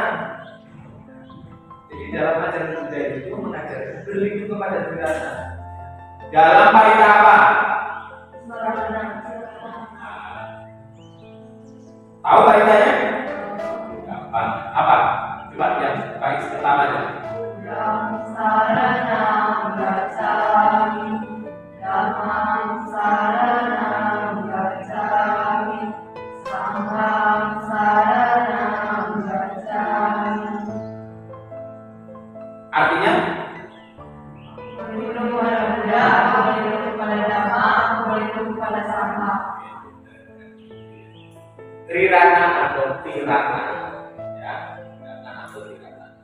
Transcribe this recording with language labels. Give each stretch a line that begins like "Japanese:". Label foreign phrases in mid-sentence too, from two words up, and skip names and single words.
Indonesian: Jadi dalam ajaran Buddha itu mengajarkan berlindung kepada Tridharma. Dalam parita apa? Tahu paritanya? Gampang. Apa? Coba yang bait pertamanya.
Pali: Saranam gacchami, dhammam saranam gacchami, sangham saranam gacchami.
Indonesian: Artinya? Berlindung kepada Buddha, berlindung kepada Dhamma, berlindung kepada Sangha. Trirana atau Tirana, ya, Tirana atau Tirana.